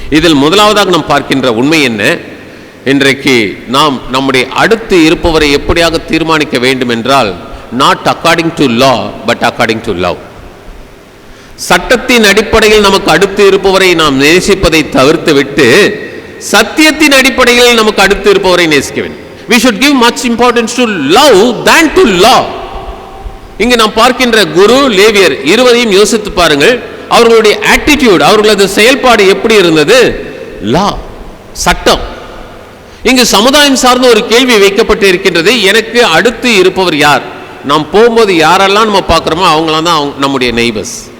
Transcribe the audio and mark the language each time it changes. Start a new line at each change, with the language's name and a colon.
Tamil: இதில் முதலாவதாக நாம் பார்க்கின்ற உண்மை என்ன? இன்றைக்கு நாம் நம்முடைய அடுத்து இருப்பவரை எப்படியாக தீர்மானிக்க வேண்டும் என்றால்,
English: Not according to law but according to love.
Tamil: சட்டத்தின் அடிப்படையில் நமக்கு அடுத்து இருப்பவரை நாம் நேசிப்பதை தவிர்த்து விட்டு சத்தியத்தின் அடிப்படையில் நமக்கு அடுத்து இருப்பவரை நேசிக்க வேண்டும்.
English: We should give much importance to love than to law.
Tamil: இங்கு நாம் பார்க்கின்ற குரு, லேவியர் இருவரையும் யோசித்து பாருங்கள். அவர்களுடைய ஆட்டிடியூட், அவர்களது செயல்பாடு எப்படி இருந்தது? லா, சட்டம். இங்கு சமுதாயம் சார்ந்த ஒரு கேள்வி வைக்கப்பட்டு இருக்கின்றது. எனக்கு அடுத்து இருப்பவர் யார்? நாம் போகும்போது யாரெல்லாம் நம்ம பார்க்கிறோமோ அவங்களாம் தான் நம்முடைய நெய்பர்ஸ்.